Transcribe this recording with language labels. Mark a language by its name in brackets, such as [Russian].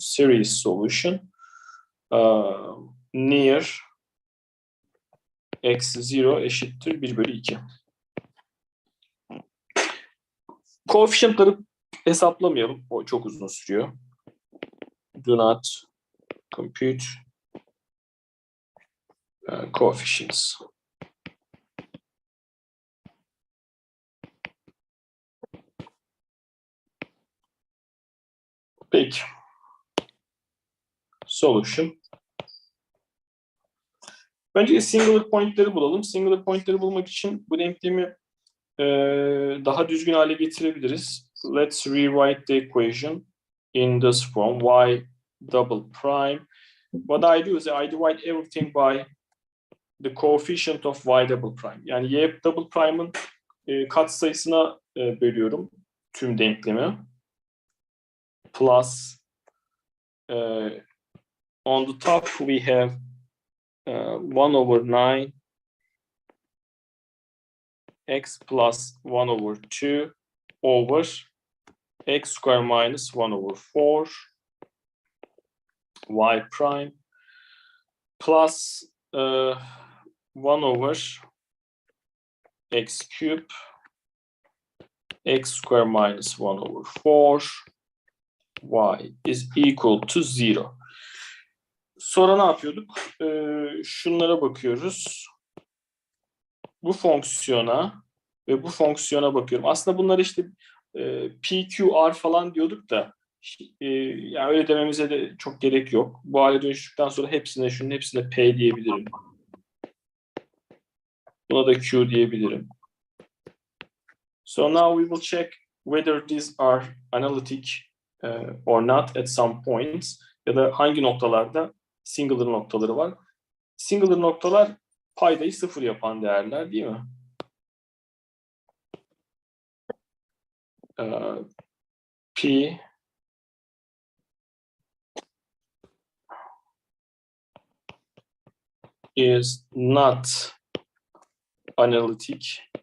[English] Series solution near x0 [Turkish] eşittir [English] 1/2. [Turkish] Koefisyentleri hesaplamayalım. O çok uzun sürüyor. [English] Do not compute coefficients. [Turkish] Peki. [English] Solution. [Turkish] Önce singular point'leri bulalım. Singular point'leri bulmak için bu denklemi daha düzgün hale getirebiliriz. [English] Let's rewrite the equation in this form. Y double prime. What I do is I divide everything by the coefficient of y double prime. [Turkish] Yani y double prime'ın katsayısına bölüyorum tüm denklemi. [English] Plus on the top we have 1/9 x plus 1/2 over x square minus 1/4 y prime plus 1/x cube x square minus 1/4 y is equal to 0. [Turkish] Sonra ne yapıyorduk? Şunlara bakıyoruz. Bu fonksiyona ve bu fonksiyona bakıyorum. Aslında bunları işte PQR falan diyorduk da yani öyle dememize de çok gerek yok. Bu hale dönüştükten sonra şunun hepsine P diyebilirim. Buna da Q diyebilirim. [English] So now we will check whether these are analytic or not at some points. [Turkish] Ya da hangi noktalarda singular noktaları var. Singular noktalar paydayı sıfır yapan değerler değil mi? [English] P is not analytic.